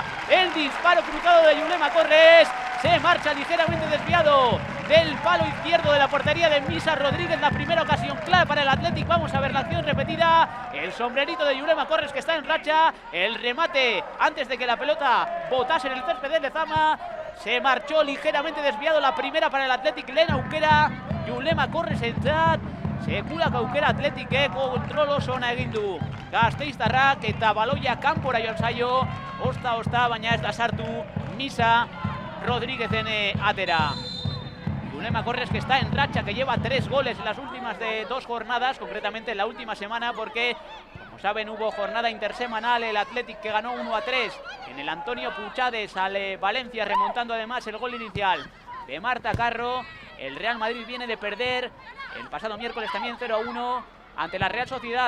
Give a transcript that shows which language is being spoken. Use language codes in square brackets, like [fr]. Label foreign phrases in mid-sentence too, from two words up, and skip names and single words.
[es] El disparo cruzado de Yulema Corres. Se marcha ligeramente desviado del palo izquierdo de la portería de Misa Rodríguez. La primera ocasión clara para el Athletic. Vamos a ver la acción repetida. El sombrerito de Yulema Corres, que está en racha. El remate antes de que la pelota botase en el césped de Lezama. Se marchó ligeramente desviado la primera para el Athletic. [eu] Lehen aukera Yulema Corres entzat. Sekulako aukera Athletic kontrol oso ona egin du gasteiztarrak, eta baloia kanpora joan zaio. Osta, baina ez da sartu Misa Rodríguezen atera. [es] Yulema Corres, que está en racha, que lleva 3 goles en las últimas de 2 jornadas, concretamente en la última semana, porque, como Como saben, hubo jornada intersemanal, el Athletic que ganó 1-3 en el Antonio Puchades al Valencia, remontando además el gol inicial de Marta Carro. El Real Madrid viene de perder el pasado miércoles también 0-1 ante la Real Sociedad.